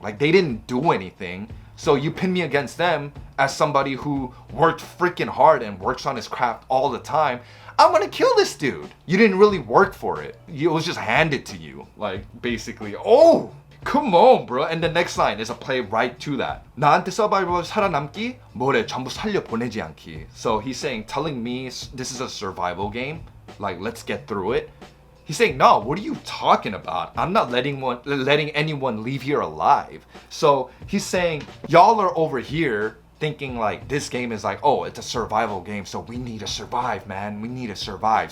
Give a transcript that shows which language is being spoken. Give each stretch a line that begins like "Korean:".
English: Like they didn't do anything. So you pin me against them as somebody who worked freaking hard and works on his craft all the time. I'm gonna kill this dude. You didn't really work for it. It was just handed to you. Like basically, oh, come on, bro. And the next line is a play right to that.
Korean: 나한테 서바이벌 살아남기, 뭐래 전부 살려 보내지 않기.
English: So he's saying, telling me this is a survival game. Like let's get through it. He's saying, no, what are you talking about? I'm not letting anyone leave here alive. So he's saying, y'all are over here thinking like this game is like, oh, it's a survival game, so we need to survive, man. We need to survive.